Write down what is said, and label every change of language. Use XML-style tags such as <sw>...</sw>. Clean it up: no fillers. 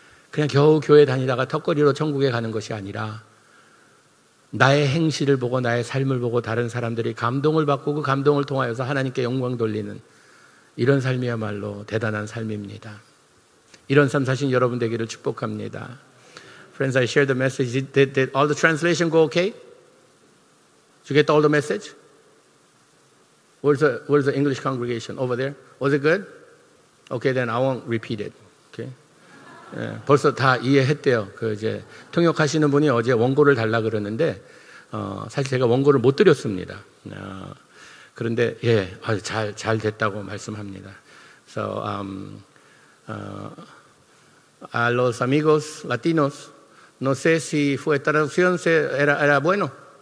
<ko>그냥 겨우 교회 다니다가 턱걸이로 천국에 가는 것이 아니라 나의 행실을 보고 나의 삶을 보고 다른 사람들이 감동을 받고 그 감동을 통하여서 하나님께 영광 돌리는 이런 삶이야말로 대단한 삶입니다. 이런 삶 사신 여러분 되기를 축복합니다.</ko> <en>Friends, I shared the message. Did all the translation go okay? Did you get all the message? Where's the English congregation? Over there? Was it good? Okay, then I won't repeat it.</en> <ko>Okay? 벌써 다 이해했대요. 이제 통역하시는 분이 어제 원고를 달라 그러는데 사실 제가 원고를 못 드렸습니다. 그런데 잘 됐다고 말씀합니다. So</ko> <es>a los amigos latinos, no sé si fue traducción, era bueno.</es>